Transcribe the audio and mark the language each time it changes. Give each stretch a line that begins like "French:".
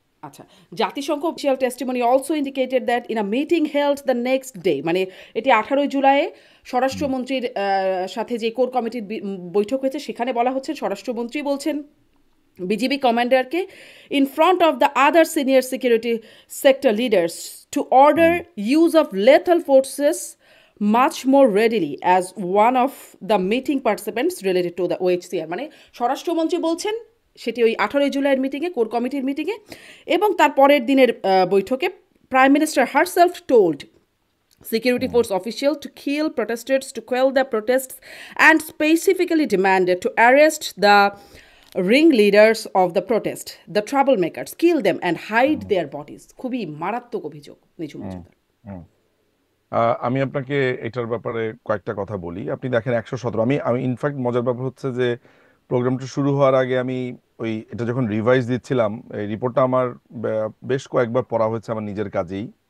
English: আচ্ছা, জাতিসংঘ official testimony also indicated that in a meeting held the next day,
Bangla: মানে এটি 18 জুলাই স্বরাষ্ট্রমন্ত্রীর সাথে যে কোর কমিটির বৈঠক হয়েছে সেখানে বলা হচ্ছে, স্বরাষ্ট্রমন্ত্রী বলছেন BGB কমান্ডারকে
English: In front of the other senior security sector leaders to order use of lethal forces much more readily as one of the meeting participants related to the OHCR।
Bangla: মানে স্বরাষ্ট্রমন্ত্রী বলছেন, সেটি ওই 18 জুলাইয়ের মিটিংয়ে, কোর কমিটির মিটিংয়ে, এবং তার পরের দিনের বৈঠকে
English: Prime minister herself told security force official to kill protesters, to quell the protests, and specifically demanded to arrest the ringleaders of the protest, the troublemakers, kill them and hide their bodies।
Bangla: খুবই মারাত্মক অভিযোগ নিঝুম মজুমদার। আমি আপনাকে এটার ব্যাপারে কয়েকটা কথা বলি। আপনি দেখেন 117, আমি ইনফ্যাক্ট মজার ব্যাপার হচ্ছে যে প্রোগ্রামটা শুরু হওয়ার আগে আমি এটা যখন রিভাইজ দিচ্ছিলাম, এই রিপোর্টটা আমার বেশ কয়েকবার পড়া হয়েছে আমার নিজের কাজেই।